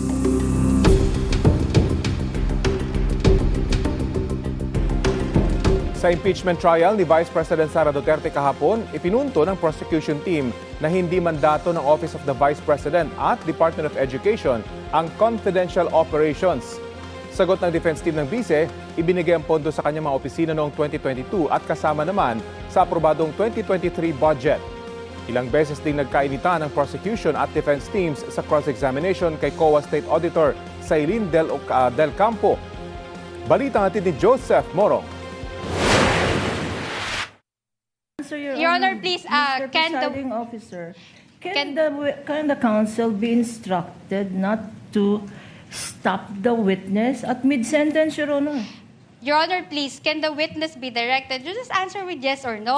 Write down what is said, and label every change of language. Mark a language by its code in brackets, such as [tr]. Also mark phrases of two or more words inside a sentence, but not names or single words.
[tl] Sa impeachment trial ni Vice President Sara Duterte kahapon, ipinunto ng [en] prosecution team [tl] na hindi mandato ng Office of the Vice President at Department of Education ang [en] confidential operations. [tl] Sagot ng [en] defense team [tl] ng bise, ibinigay ang pondo sa kanyang mga opisina noong 2022 at kasama naman sa aprobadong 2023 budget. Ilang beses ding nagkainitan ng prosecution at [en] defense teams [tl] sa cross-examination kay COA State Auditor Sailin Del Campo. Balita natin ni Joseph Morong. [en] Your Honor, please, Mr. Presiding Officer, can the counsel be instructed not to stop the witness at mid-sentence, Your Honor? Your Honor, please, can the witness be directed? You just answer with yes or no.